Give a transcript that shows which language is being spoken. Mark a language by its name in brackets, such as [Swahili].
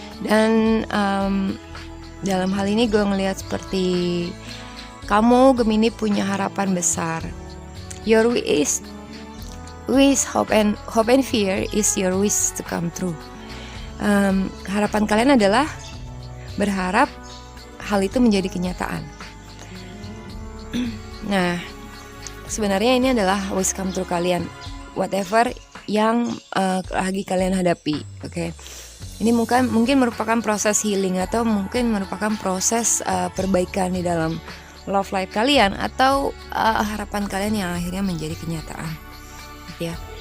[Indonesian] Dan dalam hal ini gue ngelihat seperti kamu Gemini punya harapan besar. [English] Your wish, hope and fear is your wish to come true. [Indonesian] Harapan kalian adalah berharap hal itu menjadi kenyataan. Nah, sebenarnya ini adalah [English] wish come true [Indonesian] kalian, whatever yang lagi kalian hadapi. Oke. Ini mungkin merupakan proses healing atau mungkin merupakan proses perbaikan di dalam love life kalian, atau harapan kalian yang akhirnya menjadi kenyataan. Ya.